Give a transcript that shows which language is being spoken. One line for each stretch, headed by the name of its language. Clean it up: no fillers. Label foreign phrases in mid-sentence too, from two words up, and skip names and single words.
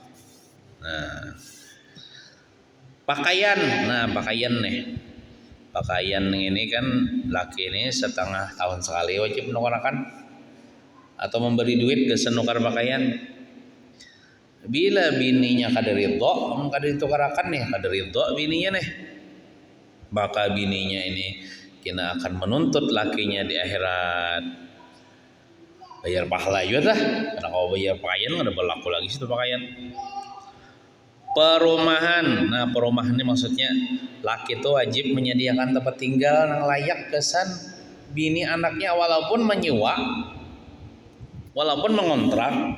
Banjar: Nah, pakaian ini kan laki ini setengah tahun sekali wajib menukarkan atau memberi duit kesan nukar pakaian. Bila bininya kada ridho, kada ditukarakan nih, kada ridho bininya nih, maka bininya ini kena akan menuntut lakinya di akhirat bayar pahala juga dah. Karena kalau bayar pakaian ada berlaku lagi situ pakaian. Perumahan, nah perumahan ini maksudnya laki itu wajib menyediakan tempat tinggal yang layak kesan bini anaknya, walaupun menyewa, walaupun mengontrak.